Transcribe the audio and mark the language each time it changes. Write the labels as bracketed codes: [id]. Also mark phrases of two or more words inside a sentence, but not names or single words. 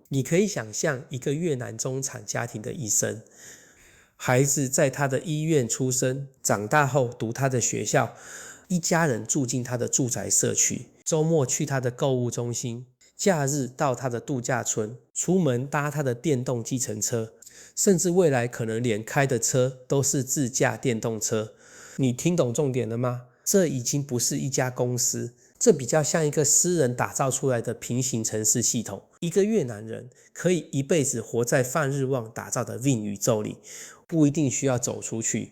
[zh] 你可以想象一個越南中產家庭的一生，孩子在他的醫院出生，長大後讀他的學校，一家人住進他的住宅社區，周末去他的購物中心，假日到他的度假村，出門搭他的電動計程車，甚至未來可能連開的車都是自駕電動車。你聽懂重點了嗎？這已經不是一家公司，這比較像一個私人打造出來的平行城市系統。一個越南人可以一輩子活在范日旺打造的 Win 宇宙裡，不一定需要走出去。